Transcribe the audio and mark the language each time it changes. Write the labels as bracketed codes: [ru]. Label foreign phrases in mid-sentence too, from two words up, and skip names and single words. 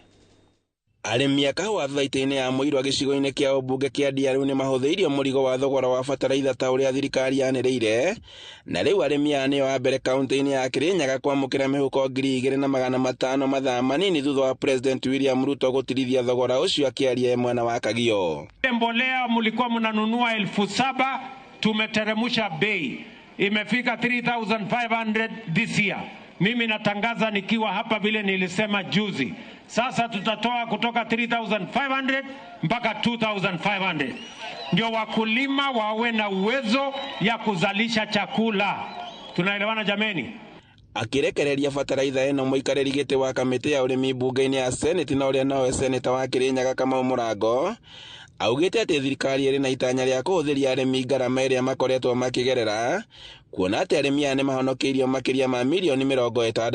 [ki] Arĩmi a kahũa thathaitĩ-inĩ ya Mũirwa gĩcigo-inĩ kĩa ũmbunge kĩa Ndia rĩu nĩ mahũthĩirio mũrigo wa thogora wa bataraitha ta ũrĩa thirikari yanĩrĩire, na rĩu arĩmi aya nĩo a mbere kaunti-inĩ ya Kirinyaga kwamũkĩra mĩhuko 2,500 mathaa manini thutha wa President William Ruto gũtirithia thogora ũcio akĩaria mwena wa Kagio. [sw] Mbolea mlikuwa mnanunua 7,000, tumeteremusha bei, imefika 3,500 [en] this year. [sw] Mimi natangaza nikiwa hapa vile nilisema juzi. Sasa tutatoa kutoka 3,500 mpaka 2,500. Ndio wakulima wawe na uwezo ya kuzalisha chakula. Tunaelewana jameni? [ki] Akirekereria bataraitha ĩno mũikarĩri gĩtĩ wa kamĩtĩ ya ũrĩmi bunge-inĩ ya Senate na ũrĩa nawe seneta wa Kirinyaga Kamau Mũrango augĩte atĩ thirikari ĩrĩ na itanya rĩa kũhũthĩria arĩmi ngarama ĩrĩa makoretwo makĩgerera, kuona atĩ arĩmi aya nĩ mahonokeirio makĩria ma milioni 60.